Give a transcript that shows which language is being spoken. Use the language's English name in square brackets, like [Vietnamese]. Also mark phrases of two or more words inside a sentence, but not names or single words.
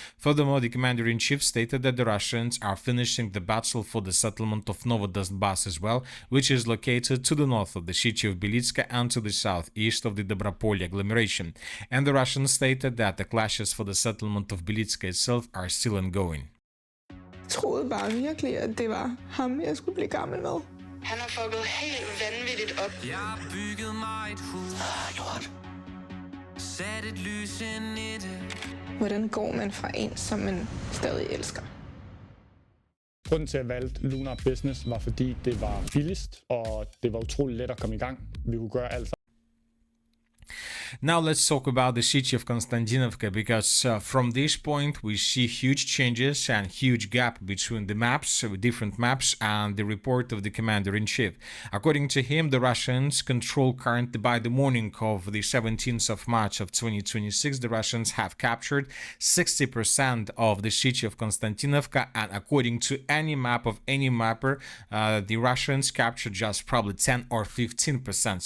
[English] Furthermore, the Commander-in-Chief stated that the Russians are finishing the battle for the settlement of Novodonbass as well, which is located to the north of the city of Belitska and to the southeast of the Dobropolye agglomeration. And the Russians stated that the clashes for the settlement of Belitska itself are still ongoing. [Danish] Troede bare virkelig, at det var ham, jeg skulle blive gammel med. Han har fucket helt vanvittigt op. Jeg har bygget mig et hus. Lort. Sat et lys ind i det. Hvordan går man fra en, som man stadig elsker? Grunden til, at jeg valgte Lunar Business, var fordi det var billigst, og det var utrolig let at komme i gang. Vi kunne gøre alt. [English] Now let's talk about the city of Konstantinovka, because from this point we see huge changes and huge gap between the maps, different maps, and the report of the commander-in-chief. According to him, the Russians control currently by the morning of the 17th of March of 2026, the Russians have captured 60% of the city of Konstantinovka, and according to any map of any mapper, the Russians captured just probably 10 or 15%.